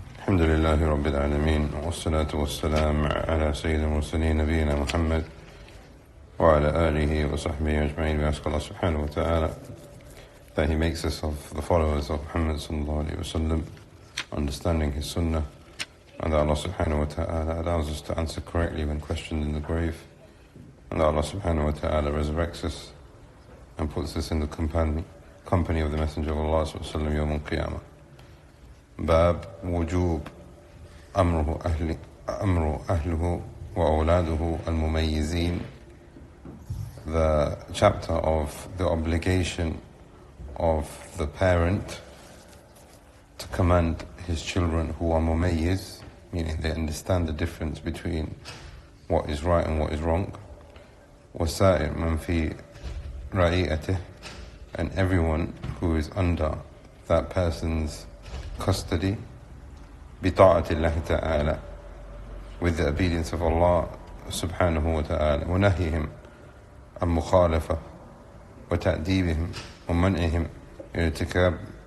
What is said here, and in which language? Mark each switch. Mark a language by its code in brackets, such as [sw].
[ar] الحمد لله رب العالمين والصلاة والسلام على سيد المرسلين نبينا محمد وعلى آله وصحبه أجمعين. [en] We ask Allah subhanahu wa ta'ala that He makes us of the followers of Muhammad sallallahu alayhi wa sallam, understanding his sunnah, and that Allah subhanahu wa ta'ala allows us to answer correctly when questioned in the grave, and that Allah subhanahu wa ta'ala resurrects us and puts us in the company of the Messenger of Allah sallallahu alayhi wa sallam yawm al-qiyamah. [ar] باب وجوب أمر أهله وأولاده المميزين. [en] The chapter of the obligation of the parent to command his children who are mumayyiz, meaning they understand the difference between what is right and what is wrong. [ar] وسائر من في رعيته, [en] and everyone who is under that person's custody, [ar] بطاعة الله تعالى, [en] with the obedience of Allah subhanahu wa ta'ala, [ar] ونهيهم عن مخالفة وتأديبهم ومنعهم ارتكاب